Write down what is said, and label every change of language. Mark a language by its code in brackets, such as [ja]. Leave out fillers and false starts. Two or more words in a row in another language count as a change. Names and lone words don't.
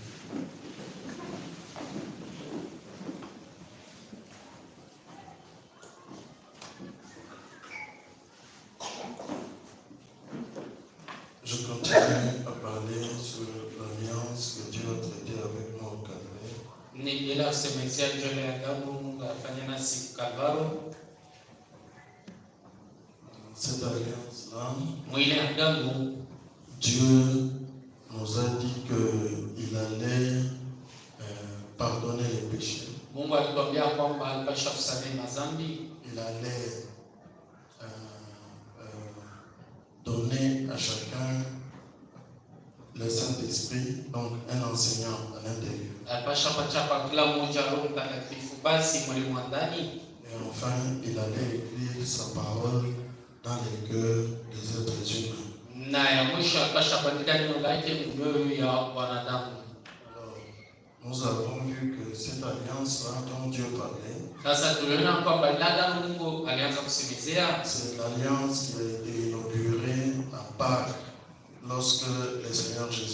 [fr] Je continue à parler sur l'alliance que Dieu a traitée avec nous au Calvaire. [sw] Niendelea kusemezea juu ya agano Mungu afanya nasi Kalvaro. [fr] Cette alliance-là, [sw] Mwile agano [fr] Dieu nous a dit qu'il allait pardonner les péchés. [sw] Mungu alituambia kwamba alipasha kusamehe madhambi, [fr] Il allait donner à chacun le Saint-Esprit, donc un enseignant à l'intérieur. [sw] alipasha patia kwa kila mmoja Roho Mtakatifu, basi mwalimu wa ndani. [fr] Et enfin, il allait écrire sa parole dans les cœurs des êtres humains. [sw] Na ya mwisho alipasha kuandika neno lake mioyo ya wanadamu. [fr] Alors, nous avons vu que cette alliance-là dont Dieu parlait, [sw] Sasa tuliona kwamba ile agano Mungu alianza kusemezea, [fr] c'est l'alliance qui a été inaugurée à Pâques lorsque le Seigneur Jésus